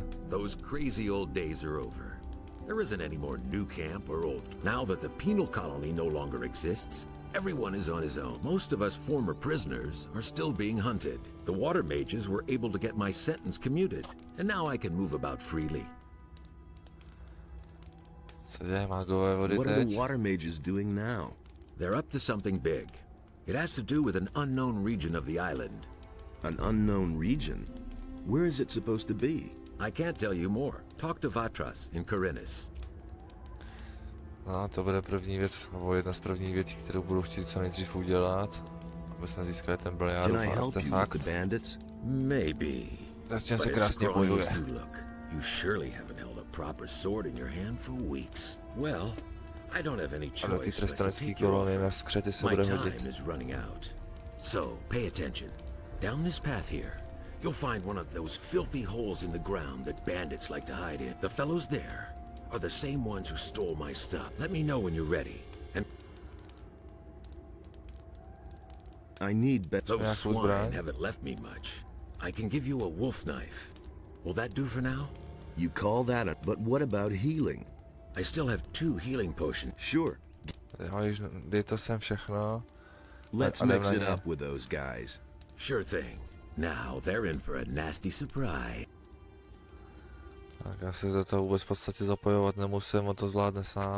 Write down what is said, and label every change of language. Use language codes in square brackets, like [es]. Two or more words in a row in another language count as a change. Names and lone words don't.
[en] Those crazy old days are over. There isn't any more new camp or old. Now that the penal colony no longer exists, everyone is on his own. Most of us former prisoners are still being hunted. The water mages were able to get my sentence commuted, and now I can move about freely. [cs] Co dělají magové vody [en] What are the [cs] teď? [en] water mages doing now? They're up to something big. It has to do with an unknown region of the island. An unknown region? Where is it supposed to be? I can't tell you more. Talk to Vatras in Corinus. [cs] No, to bude první věc, nebo jedna z prvních věcí, kterou budu chtít co nejdřív udělat, aby jsme získali ten [en] Can [cs] Beliarův [en] I help you with [cs] artefakt. [en] the bandits? Maybe. [cs] S tím [en] But [cs] se [en] as [cs] krásně [en] scrawny [cs] bojuje. [en] as you look, you surely haven't held a proper sword in your hand for weeks. Well, I don't have any [cs] A do té [en] choice but to [cs] trestanecké [en] take your [cs] kolony [en] offer. [cs] na skřety se [en] My [cs] bude [en] time [cs] hodit. [en] is running out. So, pay attention. Down this path here, you'll find one of those filthy holes in the ground that bandits like to hide in. The fellows there are the same ones who stole my stuff. Let me know when you're ready. And I need those Yeah, who's swine Brian? haven't left me much. I can give you a wolf knife. Will that do for now? You call that a... But what about healing? I still have 2 healing potions. Sure. [cs] Jo, již dej to sem všechno. [en] Let's [cs] a jdem [en] mix [cs] na [en] it [cs] ně. [en] up with those guys. Sure thing. Now they're in for a nasty surprise. [cs] Tak já se do toho vůbec v podstatě zapojovat nemusím, on to zvládne sám.